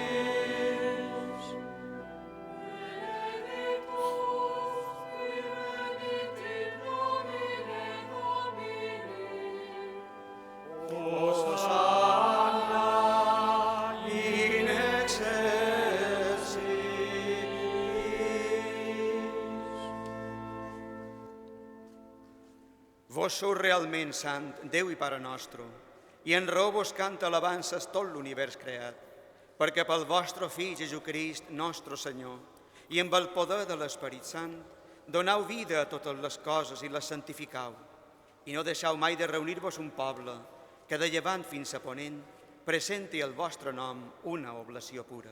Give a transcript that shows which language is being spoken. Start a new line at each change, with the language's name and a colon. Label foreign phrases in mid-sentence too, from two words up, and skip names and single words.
Latin: Benedictus qui venit in nomine Domini. Hosanna in excelsis.
Catalan: Vos sou realment sant, Déu i Pare nostre, i en raó vos canta alabances tot l'univers creat, perquè pel vostre Fill Jesucrist, nostre Senyor, i amb el poder de l'Esperit Sant, donau vida a totes les coses i les santificau, i no deixau mai de reunir-vos un poble que de llevant fins a ponent presenti el vostre nom una oblació pura.